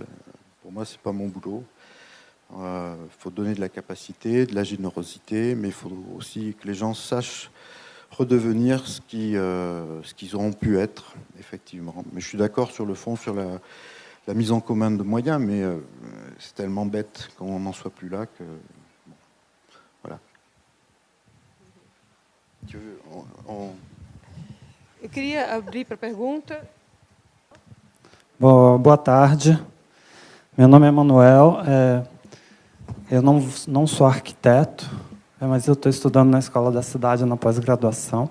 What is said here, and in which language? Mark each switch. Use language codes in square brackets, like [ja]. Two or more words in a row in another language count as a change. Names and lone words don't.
[fr] Pour moi, ce n'est pas mon boulot. Il faut donner de la capacité, de la générosité, mais il faut aussi que les gens sachent redevenir ce qu'ils auront pu être, effectivement. Mais je suis d'accord sur le fond, sur la mise en commun de moyens, mais c'est tellement bête qu'on n'en soit plus là que... Bon, voilà. [pt] Eu queria abrir para pergunta. Boa tarde. Meu nome é Manuel. Eu não sou arquiteto, mas eu estou estudando na Escola da Cidade na pós-graduação.